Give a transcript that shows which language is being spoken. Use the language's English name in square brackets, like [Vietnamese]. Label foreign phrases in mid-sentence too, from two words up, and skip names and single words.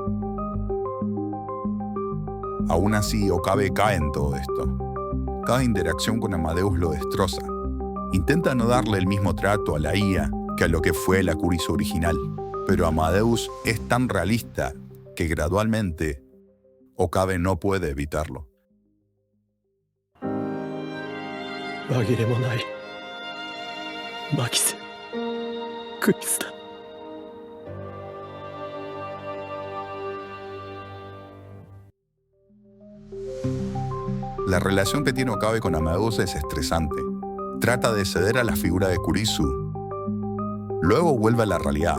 [Spanish] Aún así, Okabe cae en todo esto. Cada interacción con Amadeus lo destroza. Intenta no darle el mismo trato a la IA que a lo que fue la Kurisu original, pero Amadeus es tan realista que gradualmente Okabe no puede evitarlo. [Japanese] 紛れもないマキセクリスだ。 [Spanish] La relación que tiene Okabe con Amadeus es estresante. Trata de ceder a la figura de Kurisu. Luego vuelve a la realidad.